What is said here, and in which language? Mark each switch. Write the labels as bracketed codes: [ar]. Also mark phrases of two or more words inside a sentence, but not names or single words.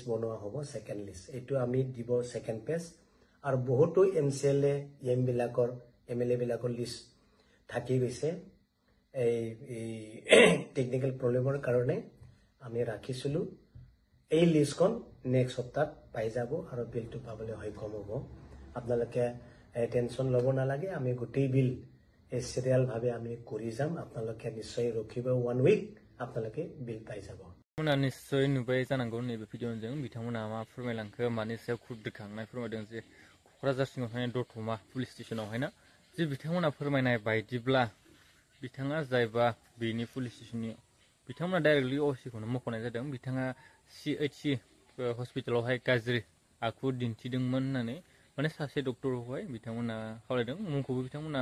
[as] বনোৱা হ'ব [en] second list [as] এইটো আমি দিব [en] second page [as] আৰু বহুতো MCLA বিলাকৰ MLA বিলাকৰ লিষ্ট থাকি গৈছে এই [en] technical problemৰ [as] কাৰণে আমি ৰাখিছিলো এই লিষ্টখন নেক্সট সপ্তাহত পাই যাব আৰু বিলটো পাবলৈ সক্ষম হ'ব আপোনালোকে টেনচন ল'ব নালাগে আমি গোটেই বিল এই সিৰিয়াল ভাৱে আমি কৰি যাম আপোনালোকে নিশ্চয় ৰখিব 1 উইক আপোনালোকে বিল পাই যাব [brx] मोना निश्चय नुबाय जानांगौ नैबे भिडिअजों बिथांमोना मा फोरमायलांखो मानि सायाव खुद दिखांनाय फोरमायदों जे क'क्राझार सिङाव थानाय दतमा [en] police stationआवहायना [brx] जे बिथांमोना फोरमायनाय बायदिब्ला बिथाङा जायबा बेनि [en] police stationनि [brx] बिथांमोना डाइरेक्टलि असिखौनो मख'नाय जादों बिथाङा CHC हस्पिटालावहाय गाज्रि आखु दिन्थिदोंमोन होननानै माने सासे डक्टरखौहाय बिथांमोना खावलायदों मुंखौबो बिथांमोना